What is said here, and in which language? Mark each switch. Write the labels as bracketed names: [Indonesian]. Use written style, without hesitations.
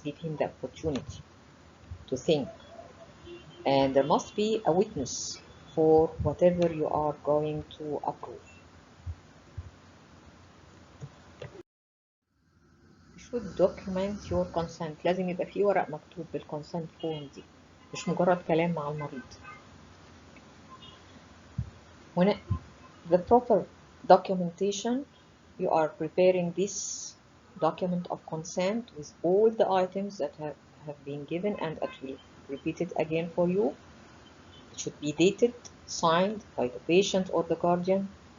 [English] Give him the opportunity to think, and there must be a witness for whatever you are going to approve. should document your consent. [Arabic] لازم يبقى في ورق مكتوب بالconsent form دي، مش مجرد كلام مع المريض. [English] When the proper documentation, you are preparing this document of consent with all the items that have been given, and it will repeat it again for you. It should be dated, signed by the patient or the guardian.